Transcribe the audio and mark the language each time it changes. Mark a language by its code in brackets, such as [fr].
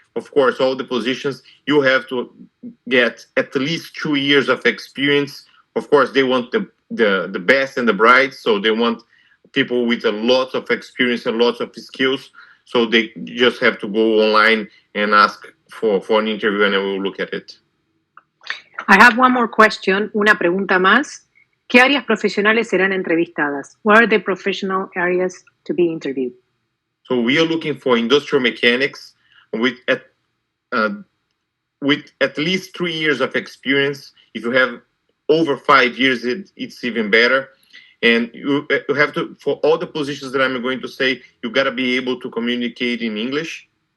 [en] Of course, all the positions, you have to get at least 2 years of experience. Of course, they want the best and the bright, so they want people with a lot of experience and lots of skills. So they just have to go online and ask for an interview, and I will look at it. I have one more question, [es] una pregunta más. ¿Qué áreas profesionales serán entrevistadas? [en] What are the professional areas to be interviewed? So we are looking for industrial mechanics with at least 3 years of experience. If you have over 5 years, it's even better. And you have to, for all the positions that I'm going to say, you got to be able to communicate in English.